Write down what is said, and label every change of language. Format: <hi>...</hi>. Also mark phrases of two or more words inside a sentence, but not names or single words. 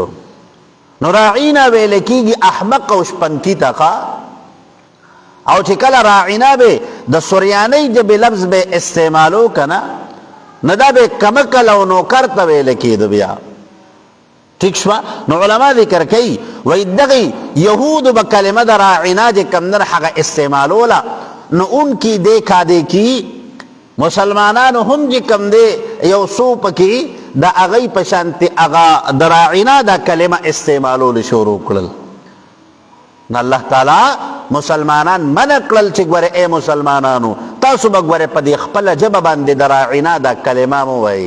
<ps>نو راعینا ویل کېږي احمق او شپنکي ته ښه، او چې کله راعینا به د سریانۍ ژبې لفظ به استعمالو که نه نو دا به کمکل او نوکر ته ویل کېده بیا. ٹھیک شوه. نو علما ذکر کوي وایي دغې یهودو به کلمه د راعینا چې کوم نه هغه استعمالوله، نو</ps> <ur>ان کی دیکھا دیکھی</ur> <ps>مسلمانانو هم چې کوم دی یو څو پکې د هغې په شانتې هغه د راعینا دا کلمه استعمالول شروع کړل. نو الله تعالی مسلمانان منع کړل چې ګوره ای مسلمانانو تاسو به ګورئ په دې خپله ژبه باندې د راعنا دا کلمه مو وایي.</ps>